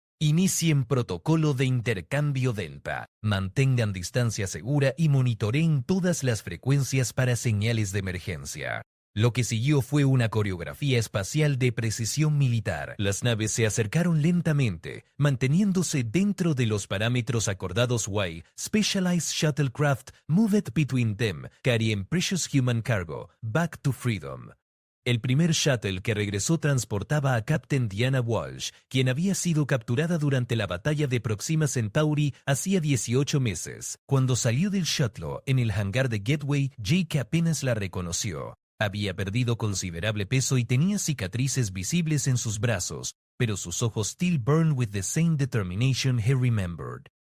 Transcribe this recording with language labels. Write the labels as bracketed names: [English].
[Spanish] Inicien protocolo de intercambio Delta. Mantengan distancia segura y monitoreen todas las frecuencias para señales de emergencia. Lo que siguió fue una coreografía espacial de precisión militar. Las naves se acercaron lentamente, manteniéndose dentro de los parámetros acordados. [English] Specialized shuttlecraft moved between them, carrying precious human cargo back to freedom. [Spanish] El primer shuttle que regresó transportaba a Captain Deanna Walsh, quien había sido capturada durante la batalla de Proxima Centauri hacía 18 meses. Cuando salió del shuttle en el hangar de Gateway, Jake apenas la reconoció. Había perdido considerable peso y tenía cicatrices visibles en sus brazos, pero sus ojos [English] still burned with the same determination he remembered.